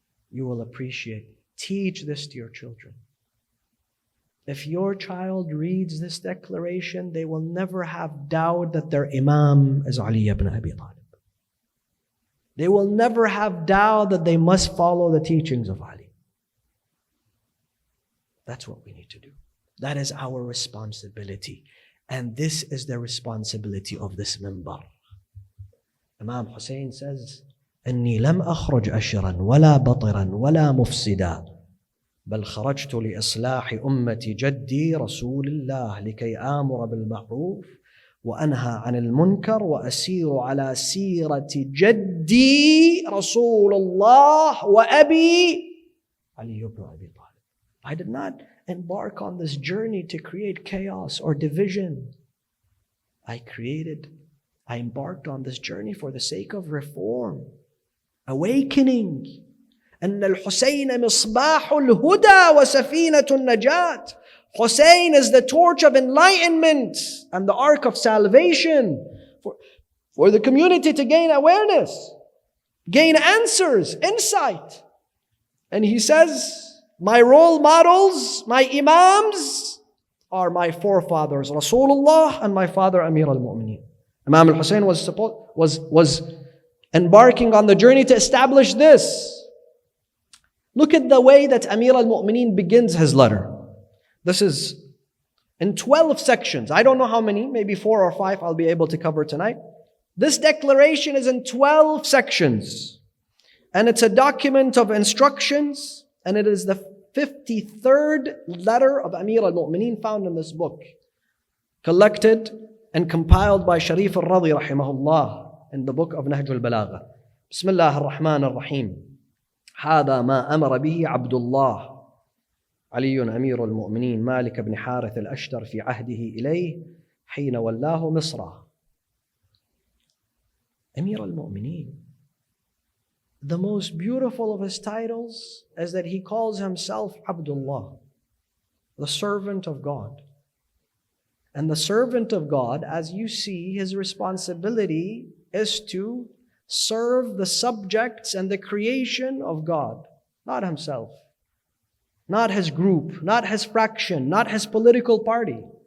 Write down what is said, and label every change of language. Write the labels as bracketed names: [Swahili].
[English] You will appreciate it. Teach this to your children. If your child reads this declaration, they will never have doubt that their Imam is Ali ibn Abi Talib. They will never have doubt that they must follow the teachings of Ali. That's what we need to do. That is our responsibility. And this is the responsibility of this minbar. Imam Hussein says, [Arabic] إني لم أخرج أشرا ولا بطرا ولا مفسدا بل خرجت لإصلاح أمة جدي رسول الله لكي آمر بالمعروف وأنهى عن المنكر وأسير على سيرة جدي رسول الله وأبي Ali ibn Abi Talib. [English] I did not embark on this journey to create chaos or division. I embarked on this journey for the sake of reform, awakening. [Arabic] أن الحسين مصباح الهدى وسفينة النجاة. [English] Hussein is the torch of enlightenment and the ark of salvation for the community to gain awareness, gain answers, insight. And he says, my role models, my imams are my forefathers, Rasulullah and my father Amir al-Mu'mineen. Imam al-Hussein was embarking on the journey to establish this. Look at the way that Amir al-Mu'mineen begins his letter. This is in 12 sections. I don't know how many, maybe 4 or 5 I'll be able to cover tonight. This declaration is in 12 sections. And it's a document of instructions. And it is the 53rd letter of Amir al-Mu'mineen found in this book. Collected and compiled by Sharif al-Radi rahimahullah in the book of Nahj al-Balagha. [Arabic] Bismillah ar-Rahman ar-Rahim. هذا ما أمر به عبد الله علي أمير المؤمنين مالك بن حارث الأشتر في عهده إليه حين ولاه مصر. [English] Amir al-Mu'mineen. The most beautiful of his titles is that he calls himself Abdullah, the servant of God. And the servant of God, as you see, his responsibility is to serve the subjects and the creation of God, not himself, not his group, not his fraction, not his political party.